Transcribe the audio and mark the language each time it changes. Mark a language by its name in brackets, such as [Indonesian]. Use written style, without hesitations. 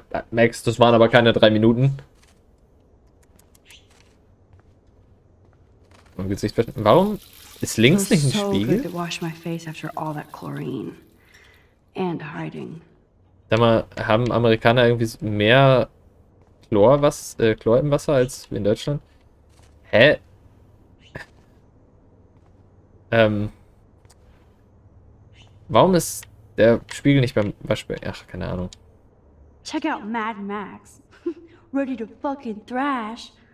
[German] Max, das waren aber keine 3 Minuten. Warum ist links nicht ein [English] so good [German] Spiegel? [English] to wash my face after all that chlorine. And hiding. [German] Sag mal, haben Amerikaner irgendwie mehr Chlor im Wasser als in Deutschland? Hä? Warum ist der Spiegel nicht beim Waschbecken? Ach, keine Ahnung. [English] Check out Mad Max. Ready to fucking thrash.